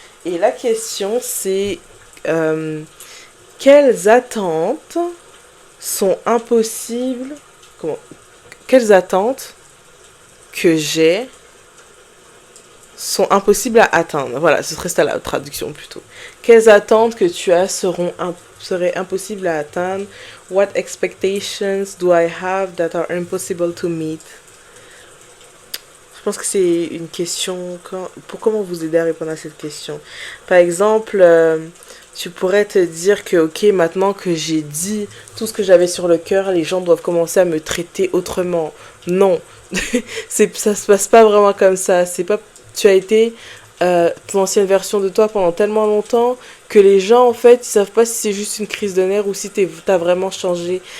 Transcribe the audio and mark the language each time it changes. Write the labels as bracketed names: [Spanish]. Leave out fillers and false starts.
[French] Et la question, c'est quelles attentes sont impossibles... Quelles attentes que j'ai sont impossibles à atteindre. Voilà, ce serait ça la traduction plutôt. Quelles attentes que tu as seraient impossibles à atteindre? [English] What expectations do I have that are impossible to meet? [French] Je pense que c'est une question pour comment vous aider à répondre à cette question. Par exemple, tu pourrais te dire que ok, maintenant que j'ai dit tout ce que j'avais sur le cœur, les gens doivent commencer à me traiter autrement. Non, ça se passe pas vraiment comme ça. C'est pas tu as été l'ancienne version de toi pendant tellement longtemps que les gens en fait ils savent pas si c'est juste une crise de nerfs ou si t'as vraiment changé.